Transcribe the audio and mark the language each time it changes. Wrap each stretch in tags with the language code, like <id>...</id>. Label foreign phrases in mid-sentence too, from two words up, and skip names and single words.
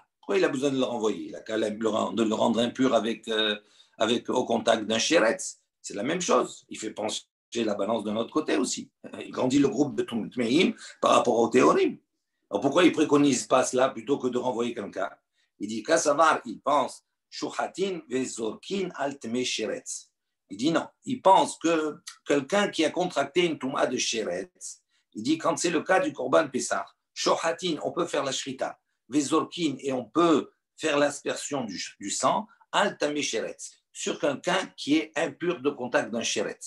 <fr>Pourquoi il a besoin de le renvoyer? Il a qu'à de le rendre impur avec au contact d'un Sheretz. C'est la même chose. Il fait pencher la balance de notre côté aussi. Il grandit le groupe de Tmeim par rapport au Théorim. Alors pourquoi il ne préconise pas cela plutôt que de renvoyer quelqu'un? Il dit Kassavar, il pense</fr> <he>שוחטין וזורקין על טמא שרץ.</he> <fr>Il dit non. Il pense que quelqu'un qui a contracté une touma de sheretz, il dit quand c'est le cas du</fr> <he>קרבן פסח,</he> <fr>Shuhatin, on peut faire la shrita, vezorkin, et on peut faire l'aspersion du sang,</fr> <he>על טמא שרץ,</he> <fr>sur quelqu'un qui est impur de contact d'un sheretz.</fr>